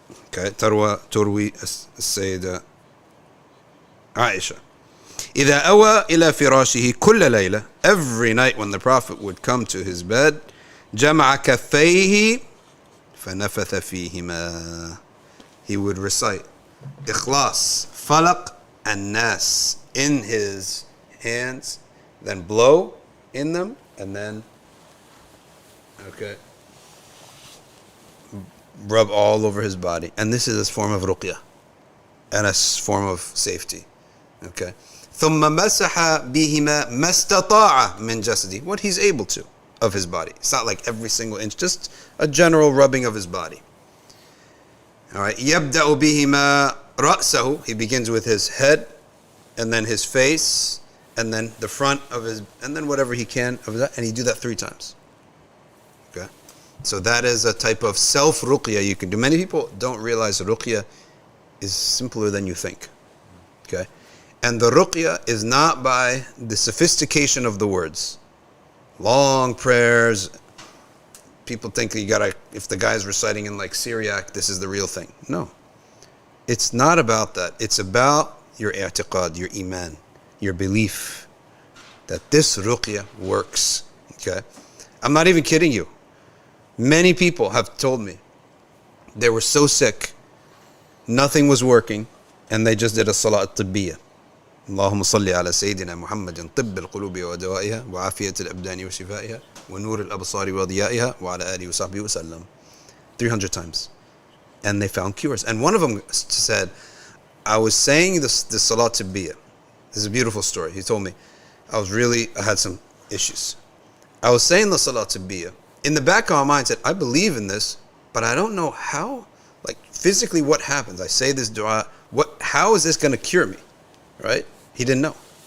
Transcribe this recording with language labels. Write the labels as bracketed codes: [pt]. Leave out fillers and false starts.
[en] Okay, [ar] تروي السيدة عائشة. إذا أوى إلى فراشه كل ليلة. [en] Every night when the Prophet would come to his bed, [ar] جمع كفيه فنفث فيهما. [en] He would recite ikhlas, falaq, and nas in his hands, then blow in them, and then rub all over his body. And this is a form of ruqya and a form of safety. Okay. [ar] ثم مسح بهما ما استطاع من جسده. [en] What he's able to of his body. It's not like every single inch, just a general rubbing of his body. All right. [ar] يبدأ بهما رأسه. [en] He begins with his head, and then his face, and then the front of his, and then whatever he can of that, and he do that 3 times. Okay. So that is a type of self-ruqya you can do. Many people don't realize ruqya is simpler than you think. Okay. And the ruqya is not by the sophistication of the words. Long prayers. People think that you gotta, if the guy's reciting in like Syriac, this is the real thing. No. It's not about that. It's about your i'tiqad, your iman, your belief that this ruqya works. Okay. I'm not even kidding you. Many people have told me they were so sick, nothing was working, and they just did a salat tabiyyah. [ar] اللهم صل على سيدنا محمد طب القلوب ودوائها وعافية الأبدان وشفائها ونور الأبصار وضيائها وعلى آله وصحبه وسلم [en] 300 times. And they found cures. And one of them said, I was saying this salat tabiyyah. This is a beautiful story. He told me, I had some issues. I was saying the salat tabiyyah. In the back of my mind, I said, I believe in this, but I don't know how, like physically what happens. I say this dua, how is this going to cure me? Right? He didn't know.